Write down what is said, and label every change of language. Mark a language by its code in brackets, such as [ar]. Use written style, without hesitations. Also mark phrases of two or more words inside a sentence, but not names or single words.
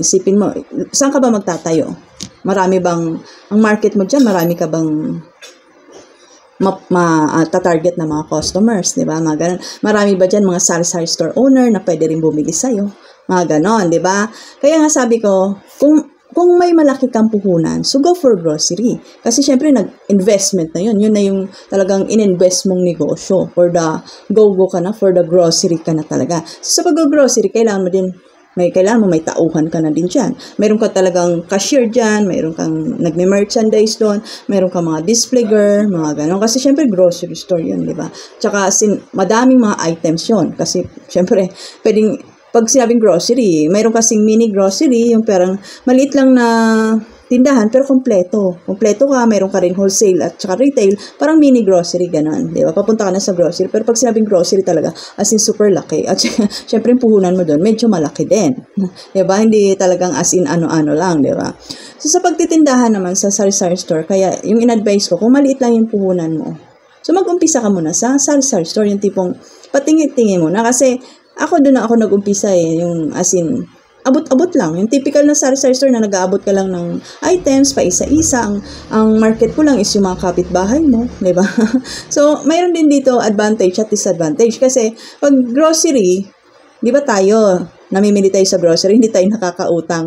[tl] Isipin mo, saan ka ba magtatayo? Ang market mo dyan, marami ka bang tatarget na mga customers, di ba? Mga ganun. Marami ba dyan mga sari-sari store owner na pwede rin bumili sa'yo? Mga ganon, di ba? Kaya nga sabi ko, kung may malaki kang puhunan, [en] so go for grocery. [tl] Kasi syempre, nag-investment na yun. Yun na yung talagang in-invest mong negosyo. [en] For the go-go [tl] ka na, [en] for the grocery [tl] ka na talaga. So, sa pag-grocery, kailangan mo din may tauhan ka na din dyan. Meron ka talagang cashier dyan, meron kang nagme-merchandise doon, meron kang mga [en] display girl, [tl] mga gano'n. Kasi syempre grocery store yun, di ba? Tsaka madaming mga items yun. Kasi syempre, pwedeng pag sinabing grocery, mayroon kasing [en] mini grocery, [tl] yung parang maliit lang na tindahan, pero kompleto. Kompleto ka, mayroon ka rin wholesale at saka retail, parang [en] mini grocery, [tl] ganun. Di ba? Papunta ka na sa grocery. Pero pag sinabing grocery talaga, [en] as in super laki. [tl] At syempre, yung puhunan mo doon, medyo malaki din. Di ba? Hindi talagang [en] as in [tl] ano-ano lang, di ba? So, sa pagtitindahan naman sa sari-sari store, kaya yung in-advise ko, kung maliit lang yung puhunan mo, so mag-umpisa ka muna sa sari-sari store, yung tipong patingin-tingin mo na. Kasi ako doon na ako nag-umpisa yung [en] as in, [tl] abot-abot lang. Yung typical na sari-sari store na nag-aabot ka lang ng items, pa isa-isa. Ang market ko lang is yung mga kapitbahay mo, di ba? So, mayroon din dito advantage at disadvantage. Kasi, pag grocery, di ba tayo, namimili tayo sa grocery, hindi tayo nakakautang.